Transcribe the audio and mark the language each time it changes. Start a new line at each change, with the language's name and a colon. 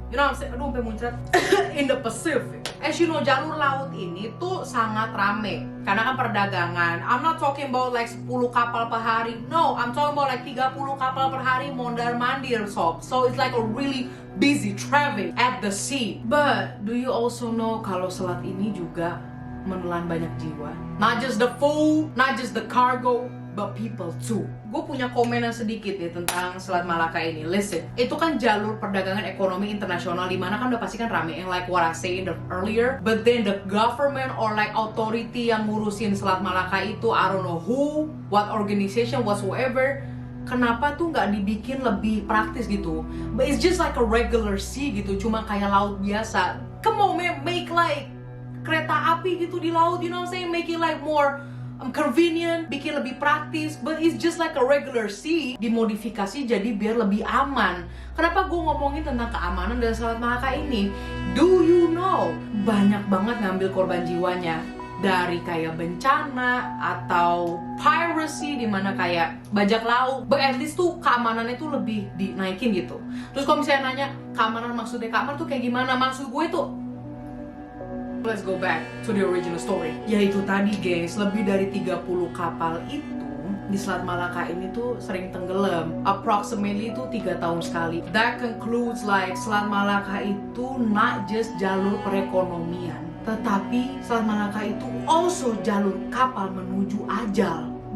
English: You know what I'm saying?
Indonesian: Aduh, sampai muncrat.
English: In the Pacific. As you know,
Indonesian: jalur laut ini tuh sangat rame karena kan perdagangan.
English: I'm not talking about like 10
Indonesian: kapal per hari.
English: No, I'm talking about like 30
Indonesian: kapal per hari mondar-mandir sob.
English: So it's like a really busy traffic at the sea. But do you also know
Indonesian: kalau selat ini juga menelan banyak jiwa?
English: Not just the food, not just the cargo, but people too.
Indonesian: Gue punya komenan sedikit nih tentang Selat Malaka ini.
English: Listen,
Indonesian: itu kan jalur perdagangan ekonomi internasional, dimana kan udah pasti kan rame, yang
English: like what I say earlier. But then the government or like authority
Indonesian: yang ngurusin Selat Malaka itu,
English: I don't know who, what organization whatsoever,
Indonesian: kenapa tuh nggak dibikin lebih praktis gitu?
English: But it's just like a regular sea
Indonesian: gitu, cuma kayak laut biasa.
English: Come on man, make like
Indonesian: kereta api gitu di laut,
English: you know what I'm saying? Make it like more convenient,
Indonesian: bikin lebih praktis,
English: but it's just like a regular sea,
Indonesian: dimodifikasi jadi biar lebih aman. Kenapa gue ngomongin tentang keamanan dan Selat Malaka ini?
English: Do you know,
Indonesian: banyak banget ngambil korban jiwanya dari kayak bencana atau piracy, dimana kayak bajak laut.
English: But at least
Indonesian: tuh keamanannya tuh lebih dinaikin gitu. Terus kalau misalnya nanya keamanan, maksudnya keamanan tuh kayak gimana? Maksud gue tuh,
English: let's go back to the original story.
Indonesian: Yaitu tadi guys, lebih dari 30 kapal itu di Selat Malaka ini tuh sering tenggelam. Approximately itu 3 tahun sekali.
English: That concludes like
Indonesian: Selat Malaka itu
English: not just
Indonesian: jalur perekonomian, tetapi Selat Malaka itu also jalur kapal menuju ajal.